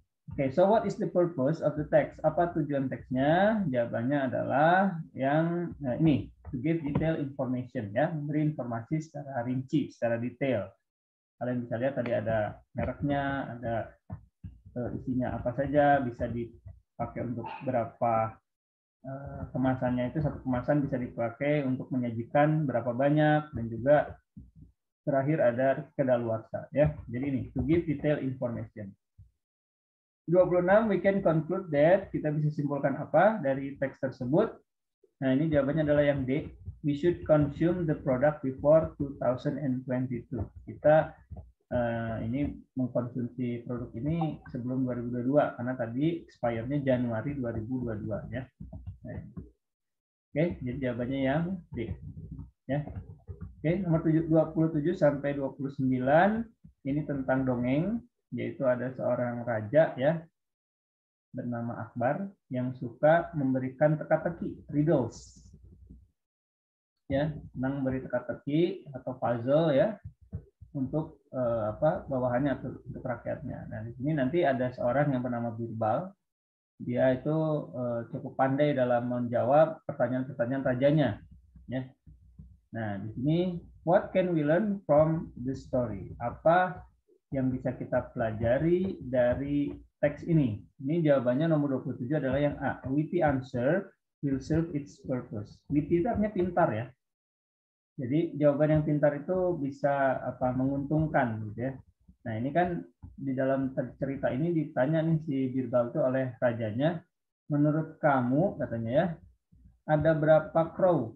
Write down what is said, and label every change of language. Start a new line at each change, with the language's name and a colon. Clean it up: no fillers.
English: Oke, so what is the purpose of the text?
Indonesian: Apa tujuan teksnya? Jawabannya adalah yang ini,
English: to give detail information
Indonesian: ya, memberi informasi secara rinci, secara detail. Kalian bisa lihat tadi ada mereknya, ada isinya apa saja, bisa dipakai untuk berapa kemasannya, itu satu kemasan bisa dipakai untuk menyajikan berapa banyak, dan juga terakhir ada kedaluarsa ya. Jadi ini
English: to give detail information.
Indonesian: 26
English: we can conclude that,
Indonesian: kita bisa simpulkan apa dari teks tersebut. Nah, ini jawabannya adalah yang D.
English: We should consume the product before 2022.
Indonesian: Kita ini mengkonsumsi produk ini sebelum 2022 karena tadi expire-nya Januari 2022 ya. Oke, jadi jawabannya yang D ya. Oke, nomor 27 sampai 29 ini tentang dongeng, yaitu ada seorang raja ya bernama Akbar yang suka memberikan teka-teki, riddles. Ya, senang memberi teka-teki atau puzzle ya untuk bawahannya atau untuk rakyatnya. Nah, di sini nanti ada seorang yang bernama Birbal. Dia itu cukup pandai dalam menjawab pertanyaan-pertanyaan rajanya ya. Nah, di sini
English: what can we learn from the story?
Indonesian: Apa yang bisa kita pelajari dari teks ini? Ini jawabannya nomor 27 adalah yang A.
English: Witty answer will serve its purpose.
Indonesian: Witty itu artinya pintar ya. Jadi jawaban yang pintar itu bisa menguntungkan gitu ya. Nah, ini kan di dalam cerita ini ditanya nih si Birbal itu oleh rajanya, menurut kamu katanya ya, ada berapa crow?